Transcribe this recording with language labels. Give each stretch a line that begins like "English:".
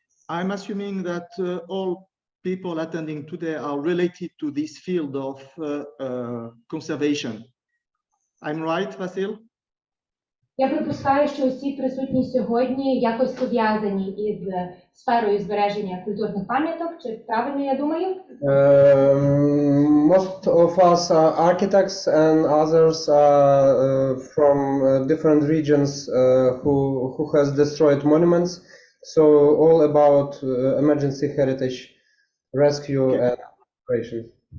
English: I'm assuming that all people attending today are related to this field of conservation. I'm right, Vasil?
Ukrainian: Я припускаю, що усі присутні сьогодні якось пов'язані із сферою збереження культурних пам'яток. Чи правильно я думаю?
English: Most of us are architects and others are from different regions who has destroyed monuments. So all about emergency heritage rescue and operation.